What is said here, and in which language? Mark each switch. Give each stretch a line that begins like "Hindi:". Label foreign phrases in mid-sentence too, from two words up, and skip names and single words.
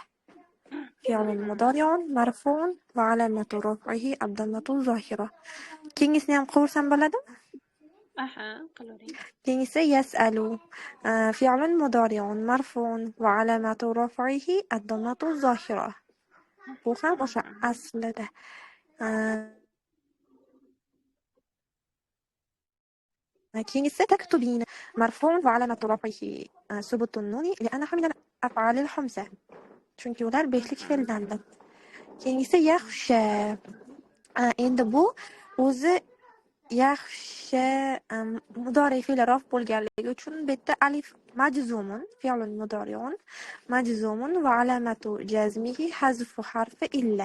Arabic: فعل مضارع مرفوع وعلامة رفعه الضمة الظاهرة.
Uzbek: Keyingisini ham qovursam bo'ladimi? Aha, qilavering.
Arabic: Keyingisi يسأل فعل مضارع مرفوع وعلامة رفعه الضمة الظاهرة.
Uzbek: Bu ham o'sha aslida.
Arabic: كينجسة تكتبين مرفوع وعلامة رفعه ثبوت النون لأنها من الأفعال الخمسة.
Uzbek: Chunki ular beshlik fe'ldandir. Keyingisi yaxshi. Endi bu o'zi yaxshi mudori fe'li rof bo'lganligi uchun bu yerda alif
Arabic: مجزوم فعل مضارع مجزوم وعلامة جزمه حذف حرف العلة.